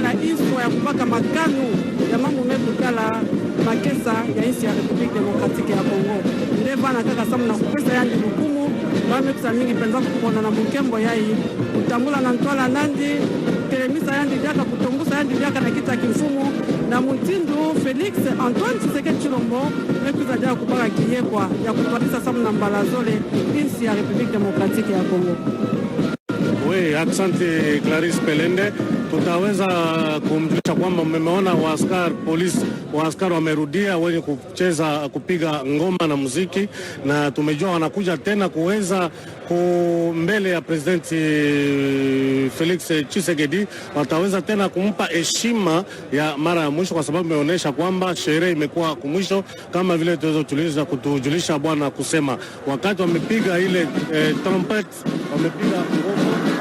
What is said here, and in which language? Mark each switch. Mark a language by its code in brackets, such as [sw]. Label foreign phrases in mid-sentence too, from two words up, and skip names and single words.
[kg] na iswa ya kubaka makanu ya mambo mekukala makesa ya insi ya Republique Démocratique ya Congo nde bana kaka samu na kupesa yandi lukumu bamekusa mingi penza kupona na mukembo yai kutambula na ntwala nandi telemisa yandi vyaka kutongusa yandi vyaka na kita kimfumu na mutindu Felix Antoine Tshisekedi Tshilombo mekuza jaa kubaka kiyekwa ya kutwadisa samu na mbalazole insi ya Republique Démocratique ya Congo. [sw] Oui, asante Clarisse Pelende. Tutaweza kumjulisha kwamba mmeona waaskari polisi waaskari wamerudia wenye kucheza kupiga ngoma na muziki, na tumejua wanakuja tena kuweza mbele ya presidenti Felix Tshisekedi, wataweza tena kumpa heshima ya mara ya mwisho, kwa sababu imeonyesha kwamba sherehe imekuwa kumwisho, kama vile tuweza kutujulisha bwana kusema wakati wamepiga ile trumpet, wamepiga ngoma.